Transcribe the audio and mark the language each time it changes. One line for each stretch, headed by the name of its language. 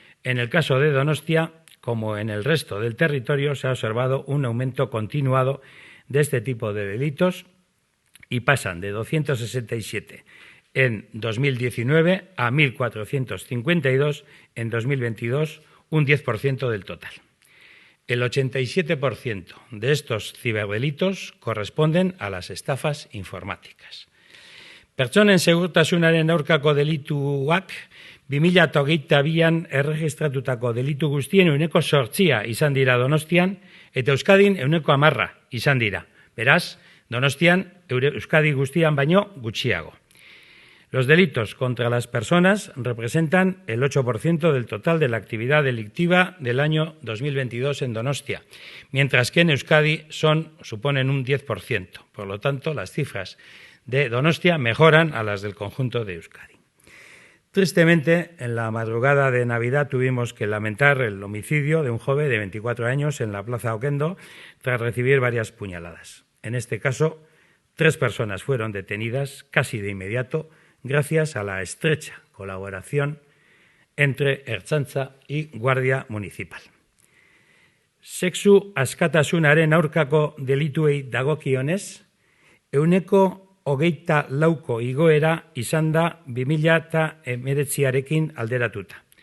Spanish: En el caso de Donostia, como en el resto del territorio, se ha observado un aumento continuado de este tipo de delitos y pasan de 267 en 2019 a 1.452 en 2022, un 10% del total. El 87% de estos ciberdelitos corresponden a las estafas informáticas.
Basque: Pertsonen segurtasunaren aurkako delituak 2022an erregistratutako delitu guztien 8% izan dira Donostian, eta Euskadin 10% izan dira. Beraz, Donostian Euskadi guztian baino gutxiago.
Spanish: Los delitos contra las personas representan el 8% del total de la actividad delictiva del año 2022 en Donostia, mientras que en Euskadi suponen un 10%. Por lo tanto, las cifras de Donostia mejoran a las del conjunto de Euskadi. Tristemente, en la madrugada de Navidad tuvimos que lamentar el homicidio de un joven de 24 años en la Plaza Oquendo tras recibir varias puñaladas. En este caso, 3 personas fueron detenidas casi de inmediato gracias a la estrecha colaboración entre Ertzaintza y Guardia Municipal.
Basque: Sexu askatasunaren aurkako delituei dagokionez, 24% igoera izan da 2019arekin alderatuta.